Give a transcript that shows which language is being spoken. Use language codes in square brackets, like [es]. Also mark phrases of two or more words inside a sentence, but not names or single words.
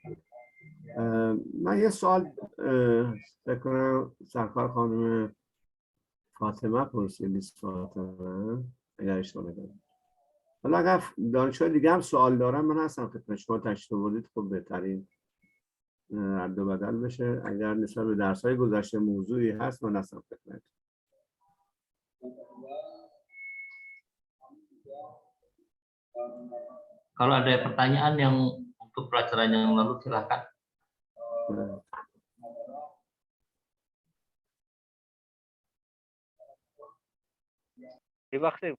[fa] من یه سوال فکر کنم سرکار خانم فاطمه پرسید، لیست فاطمه، اگر اشتباه نکنم. حالا اگر دانشجو دیگه هم سوال دارم من هستم خدمت شما، تشریف آوردید خب بهترین رد و بدل بشه. اگر نسبت به درس‌های گذشته موضوعی هست من هستم خدمت. [id] Kalau ada pertanyaan yang untuk pelajaran yang lalu silakan. Terima kasih.